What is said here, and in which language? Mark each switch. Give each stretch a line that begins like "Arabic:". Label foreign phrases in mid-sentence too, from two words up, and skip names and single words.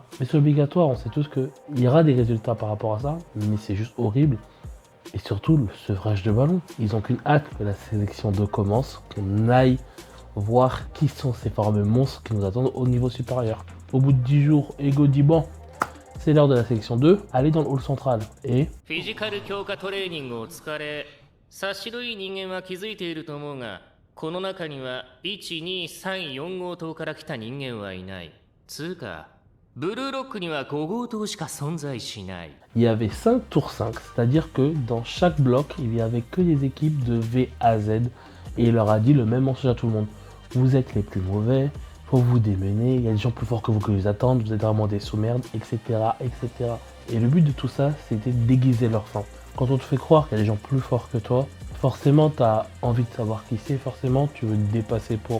French: Mais c'est obligatoire, on sait tous qu'il y aura des résultats par rapport à ça, mais c'est juste horrible. Et surtout, le sevrage de ballon. Ils ont qu'une hâte que la sélection 2 commence, qu'on aille voir qui sont ces fameux monstres qui nous attendent au niveau supérieur. Au bout de 10 jours, Ego dit bon, c'est l'heure de la sélection 2, allez dans le hall central. Et
Japanese: フィジカル強化トレーニングを疲れ、察しのいい人間は気づいていると思うが、この中には1、2、3、4号棟から来た人間はいない。つうか、ブルーロックには5号棟しか存在しない。
French: il y avait 5 tours 5, c'est-à-dire que dans chaque bloc, il n'y avait que des équipes de V à Z. Et il leur a dit le même mensonge à tout le monde. Vous êtes les plus mauvais, faut vous démener, il y a des gens plus forts que vous qui vous attendent, vous êtes vraiment des sous-merdes, etc., etc. Et le but de tout ça, c'était de déguiser leur faim. Quand on te fait croire qu'il y a des gens plus forts que toi, forcément tu as envie de savoir qui c'est, forcément tu veux te dépasser pour...